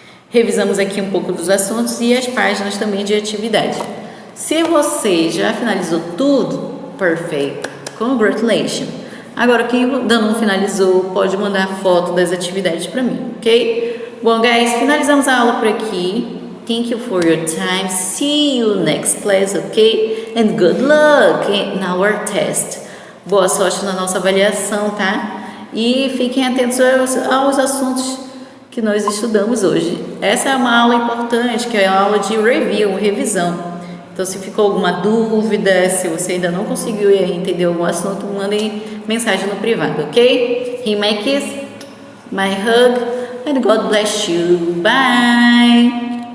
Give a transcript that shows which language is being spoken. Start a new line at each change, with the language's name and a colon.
Portuguese: Revisamos aqui um pouco dos assuntos e as páginas também de atividade. Se você já finalizou tudo, perfeito, congratulations. Agora, quem ainda não finalizou, pode mandar foto das atividades para mim, ok? Bom, guys, finalizamos a aula por aqui.
English: Thank you for your time. See you next class, ok? And good luck in our test.
Portuguese: Boa sorte na nossa avaliação, tá? E fiquem atentos aos assuntos que nós estudamos hoje. Essa é uma aula importante, que é a aula de review, revisão. Então, se ficou alguma dúvida, se você ainda não conseguiu entender algum assunto, mandem mensagem no privado, ok?
English: He my kiss, my hug, and God bless you. Bye!